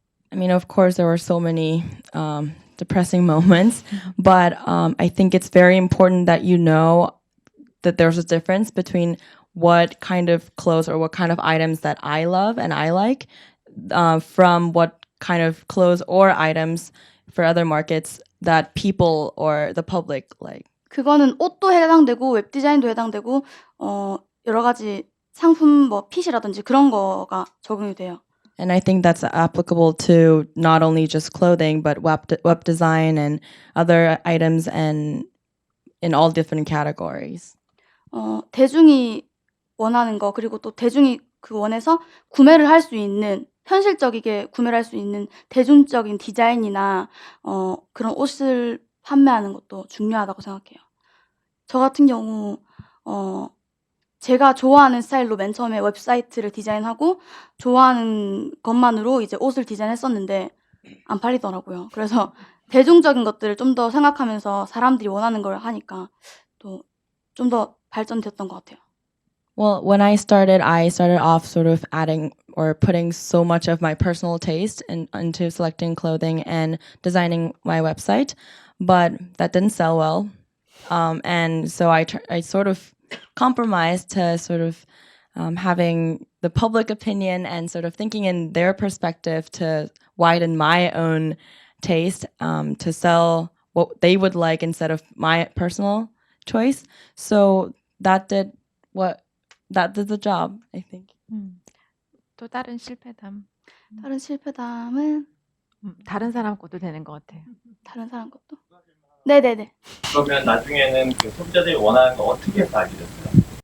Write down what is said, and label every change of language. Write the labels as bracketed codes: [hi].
[en] I mean, of course, there were so many depressing moments, but I think it's very important that you know that there's a difference between what kind of clothes or what kind of items that I love and I like from what kind of clothes or items for other markets that people or the public like. [ko] 그거는 옷도 해당되고 웹디자인도 해당되고 여러 가지 상품 핏이라든지 그런 거가 적용이 돼요. [en] And I think that's applicable to not only just clothing, but web design and other items and in all different categories. [ko] 대중이 원하는 거 그리고 또 대중이 그 원해서 구매를 할 수 있는 현실적이게 구매를 할 수 있는 대중적인 디자인이나 그런 옷을 판매하는 것도 중요하다고 생각해요. 저 같은 경우 제가 좋아하는 스타일로 맨 처음에 웹사이트를 디자인하고 좋아하는 것만으로 이제 옷을 디자인했었는데 안 팔리더라고요. 그래서 대중적인 것들을 좀 더 생각하면서 사람들이 원하는 걸 하니까 또 좀 더 발전됐던 것 같아요. [en] Well, when I started off sort of adding or putting so much of my personal taste into selecting clothing and designing my website, but that didn't sell well. And so I sort of compromised to sort of having the public opinion and sort of thinking in their perspective to widen my own taste to sell what they would like instead of my personal choice. So that did the job, I think. [ko] 또 다른 실패담. 다른 실패담은 다른 사람 것도 되는 것 같아요. 다른 사람 것도? 네네네. 그러면 나중에는 그 소비자들이 원하는 거 어떻게 해서 알게 됐어요?